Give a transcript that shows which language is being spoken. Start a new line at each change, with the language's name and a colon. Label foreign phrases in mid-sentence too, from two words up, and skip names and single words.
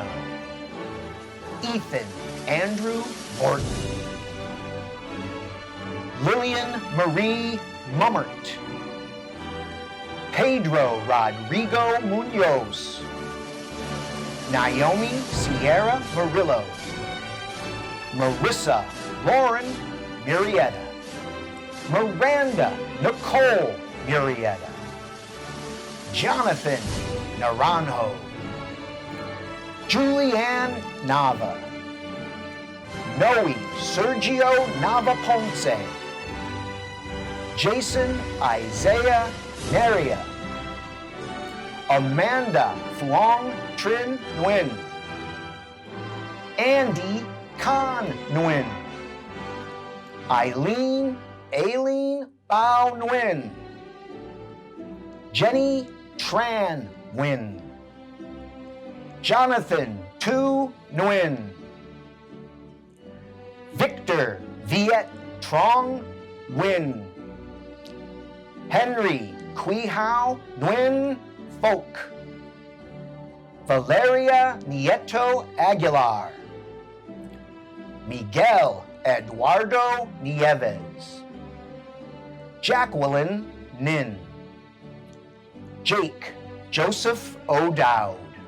English: Ethan Andrew Morton. Lillian Marie Mummert. Pedro Rodrigo Munoz. Naomi Sierra Murillo. Marissa Lauren Murrieta. Myranda Nicole Murrieta. Jonathan Naranjo. Julianne Nava. Noe Sergio Nava Ponce. Jason Isaiah Neria. Amanda Phuong Trin Nguyen. Andy Khan Nguyen. Aileen Bao Nguyen. Jenny Tran Nguyen. Jonathan Tu Nguyen. Victor Viet Trong Nguyen. Henry Quy Hao Nguyen Folk. Valeria Nieto Aguilar. Miguel Eduardo Nieves. Jacqueline Nin. Jake Joseph O'Dowd.